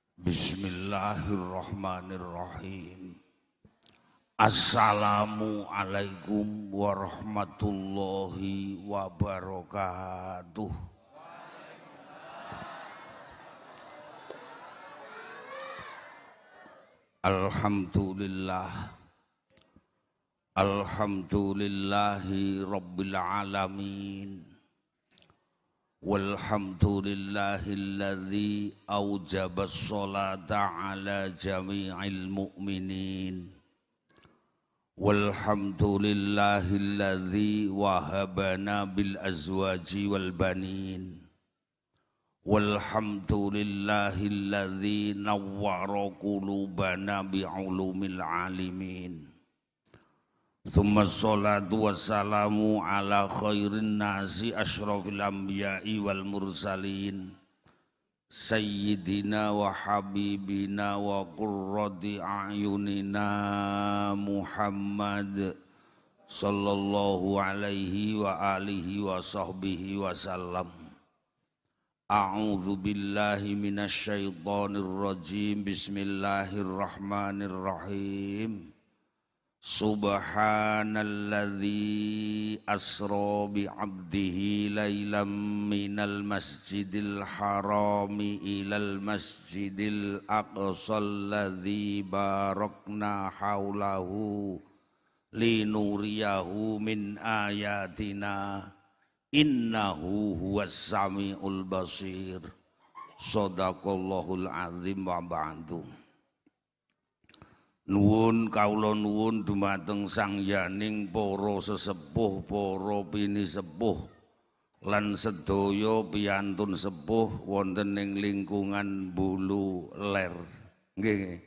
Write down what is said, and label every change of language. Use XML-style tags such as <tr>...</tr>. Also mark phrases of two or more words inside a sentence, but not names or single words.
<ar>بسم الله الرحمن الرحيم. السلام عليكم ورحمة الله وبركاته. Alhamdulillah. الحمد لله رب العالمين. والحمد لله الذي أوجب الصلاة على جميع المؤمنين. والحمد لله الذي وهبنا بالأزواج والبنين. والحمد لله الذي نور قلوبنا بعلوم العالمين. ثم الصلاة والسلام على خير الناس أشرف الأنبياء والمرسلين سيدنا وحبيبنا وقرة أعيننا محمد صلى الله عليه وعلى آله وصحبه وسلم. أعوذ بالله من الشيطان الرجيم. Bismillahirrahmanirrahim. سبحان الذي أسرى بعبده ليلا من المسجد الحرام إلى المسجد الأقصى الذي باركنا حوله لنريه من آياتنا إنه هو السميع البصير. صدق الله العظيم وبعد.</ar> <jv>Nuwun kawula nuwun dumateng sang yaning para sesepuh, para pini sepuh lan sedaya piyantun sepuh wonten ing lingkungan Bulu Ler. Nggih.</jv>